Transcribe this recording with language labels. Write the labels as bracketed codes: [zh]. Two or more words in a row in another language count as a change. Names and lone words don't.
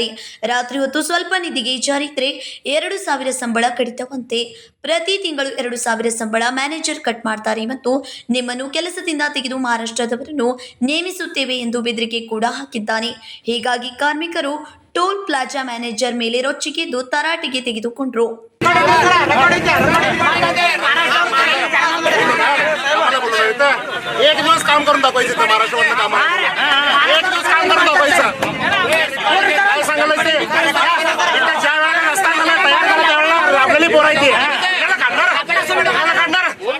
[kn] ರಾತ್ರಿ ಹೊತ್ತು ಸ್ವಲ್ಪ ನಿದ್ರೆಗೆ ಜಾರಿದ್ರೆ 2,000 ಸಂಬಳ ಕಡಿತವಂತೆ. ಪ್ರತಿ ತಿಂಗಳು 2,000 ಸಂಬಳ [en] manager cut [kn] ಮಾಡ್ತಾರೆ ಮತ್ತು ನಿಮ್ಮನ್ನು ಕೆಲಸದಿಂದ ತೆಗೆದು ಮಹಾರಾಷ್ಟ್ರದವರನ್ನು ನೇಮಿಸುತ್ತೇವೆ ಎಂದು ಬೆದರಿಕೆ ಕೂಡ ಹಾಕಿದ್ದಾನೆ. ಹೀಗಾಗಿ ಕಾರ್ಮಿಕರು [en] toll plaza manager [kn] ಮೇಲೆ ರೊಚ್ಚಿಗೆದ್ದು ತರಾಟೆಗೆ ತೆಗೆದುಕೊಂಡ್ರು. [mr] एक दिवस काम करून दाखवायचं महाराष्ट्रावर काम एक दिवस काम करून दाखवायचं काय सांगायला ते ज्या वेळेला रस्ता मला तयार करा त्यावेळेला आपल्याला बोलायची काढणार